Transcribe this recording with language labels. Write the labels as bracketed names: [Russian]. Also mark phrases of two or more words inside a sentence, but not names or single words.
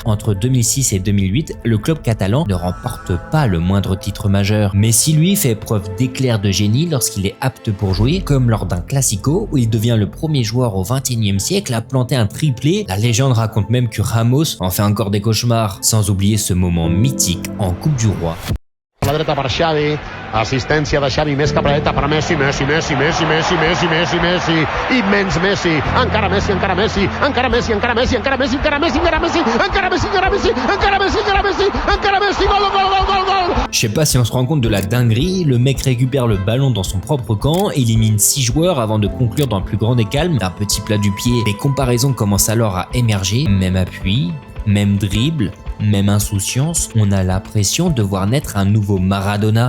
[French] Entre 2006 et 2008, le club catalan ne remporte pas le moindre titre majeur. Messi lui fait preuve d'éclair de génie lorsqu'il est apte pour jouer, comme lors d'un classico où il devient le premier joueur au XXIe siècle à planter un triplé. La légende raconte même que Ramos en fait encore des cauchemars, sans oublier ce moment mythique en Coupe du Roi. [Catalan] La dreta per Xavi, assistència de Xavi, més cap a la dreta per Messi, Messi, Messi, Messi, Messi, Messi, Messi, Messi, immens Messi, encara Messi, encara Messi, encara Messi, encara Messi, encara Messi, encara Messi, encara Messi, encara Messi, encara Messi, encara Messi, encara Messi, encara Messi, gol, gol, gol, gol, gol. [French] Je sais pas si on se rend compte de la dinguerie, le mec récupère le ballon dans son propre camp, élimine 6 joueurs avant de conclure dans le plus grand des calmes d'un petit plat du pied. Les comparaisons commencent alors à émerger, même appui, même dribble, même insouciance, on a l'impression de voir naître un nouveau Maradona.